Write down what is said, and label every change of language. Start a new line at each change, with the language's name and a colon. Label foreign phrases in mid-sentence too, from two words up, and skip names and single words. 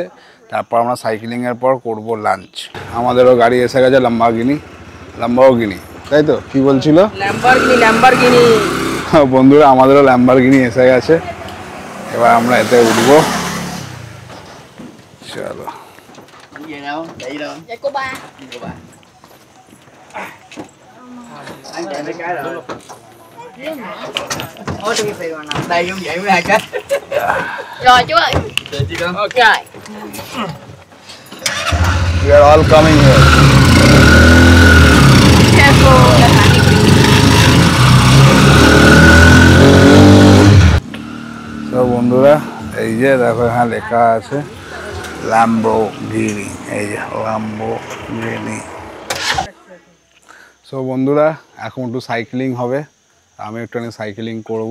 Bangla: তারপর আমরা সাইকেলিংয়ের পর করব লাঞ্চ। আমাদেরও গাড়ি এসে গেছে, ল্যাম্বোগিনি, তাই তো? কি বলছিল? ল্যাম্বরগিনি। বন্ধুরা আমাদেরও ল্যাম্বরগিনি এসে গেছে, এবার আমরা এতে উঠবো। চলো
Vietnamese: Gì đâu, chị đâu. Dạ cô ba. Của bà. Anh chạy mấy cái rồi. Ôi tôi phải còn nằm đây giống vậy với hai cái. Rồi chú ơi. Được chị con. Ok. Rồi.
English: we are all coming here. Careful.
Bangla: তো বন্ধুরা এই যে দেখো এখানে লেখা আছে ল্যাম্বোগিনি, এই যে ল্যাম্বোগিনি। সো বন্ধুরা এখন একটু সাইক্লিং হবে, আমি একটুখানি সাইক্লিং করবো।